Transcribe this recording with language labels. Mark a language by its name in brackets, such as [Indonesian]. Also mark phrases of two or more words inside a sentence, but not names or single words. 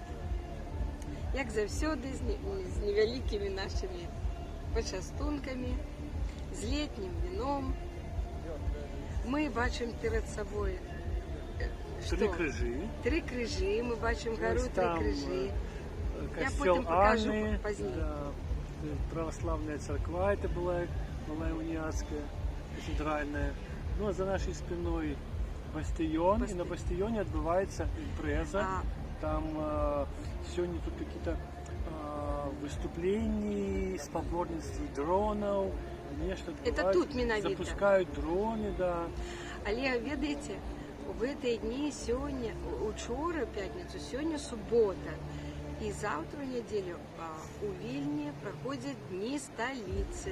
[Belarusian] Як заўсёды, з невялікімі нашымі пачастункамі, з летнім віном. Мы бачым перад сабой Три крыжы. Три крыжы, мы бачым гару Три крыжы. Я Касцёл [Russian] потым покажу [Belarusian] Анны, пазней. да, [Russian] православная церква, это была униатская, кафедральная. Ну а за нашей спиной бастыён, и на бастыёне отбывается импреза. Там сегодня тут какие-то выступления, [Belarusian] спаборніцтвы дронов, нешта [Russian] Это тут менавіта. Запускают дроны, да. [Belarusian] Але ведаеце, у гэтыя дні сёння, учора пятніцу, сёння субота. І заўтра ў нядзелю у Вільні праходзяць дні сталіцы.